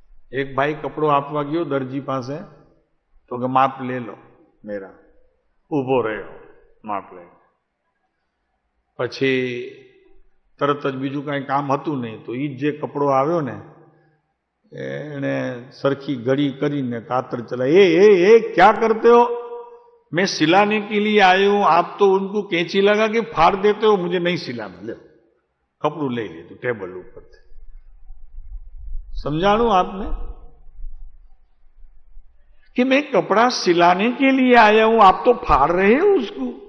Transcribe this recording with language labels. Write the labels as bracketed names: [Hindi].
[Gujarati] એક ભાઈ કપડો આપવા ગયો દરજી પાસે, તો કે માપ [Hindi] લે લો મેરા. [Gujarati] ઊભો રહ્યો, માપ લે. પછી તરત જ બીજું કાંઈ કામ હતું નહીં, તો એ જે કપડો આવ્યો ને એને સરખી ઘડી કરીને કાતર ચલાઈ. [Hindi] એ क्या करते हो? मैं सिलाने के लिए आए हूं, आप तो उनको कैंची लगा के फाड़ देते हो, मुझे नहीं सिलाना. [Gujarati] ले कपड़ू ले લીધું ટેબલ ઉપરથી. [Hindi] समझाणू आपने कि मैं कपड़ा सिलाने के लिए आया हूं, आप तो फाड़ रहे हो उसको.